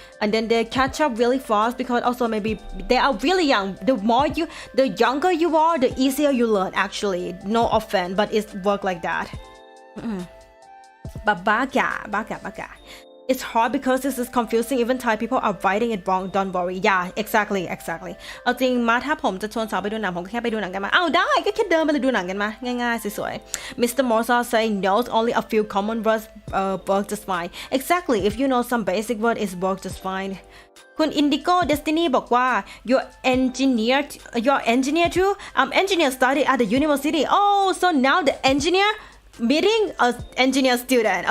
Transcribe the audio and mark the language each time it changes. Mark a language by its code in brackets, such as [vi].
[en] And then they catch up really fast because also maybe they are really young. The younger you are, the easier you learn actually. No offense, but it's work like that. But baga. It's hard because this is confusing. Even Thai people are writing it wrong. Don't worry. Yeah, exactly. [th] เอาจริงมาถ้าผมจะชวนสาวไปดูหนังผมก็แค่ไปดูหนังกันมาเอาได้ก็แค่เดินไปเลยดูหนังกันมาง่ายๆสวยๆ Mr. [en] Morsa say knows only a few common words work just fine. Exactly. If you know some basic word, it works just fine. [th] คุณ Indigo Destiny บอกว่า [en] you're engineer too. I'm engineer studied at the university. Oh, so now the engineer meeting an engineer student.